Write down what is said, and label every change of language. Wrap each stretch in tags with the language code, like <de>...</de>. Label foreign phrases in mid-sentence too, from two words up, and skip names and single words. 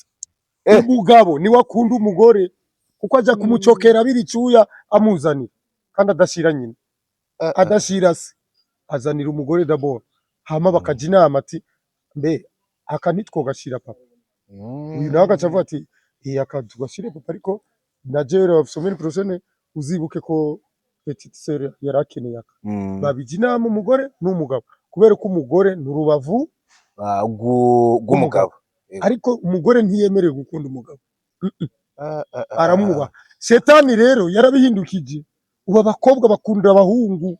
<rn>Umugabo ni wakunda umugore kuko aja kumucokera biricuya amuzanira kandi adashira nyina, adashira se, azanira umugore d'abord, hama bakaja inama ati mbe aka ntitwogashira papa. Uyu nawe agaca avuga ati aka tugashire papa, ariko na jewe</rn> <fr>semaine prochaine</fr> <rn>uzibuke ko</rn> <fr>petite sœur</fr> <rn>yarakeneye aka. Babija inama umugore n'umugabo, kubera ko umugore n'urubavu rw'umugabo, ariko umugore ntiyemerewe gukunda umugabo. Aramwubaha. Shetani rero yarabihindukije, ubu abakobwa bakunda abahungu.</rn>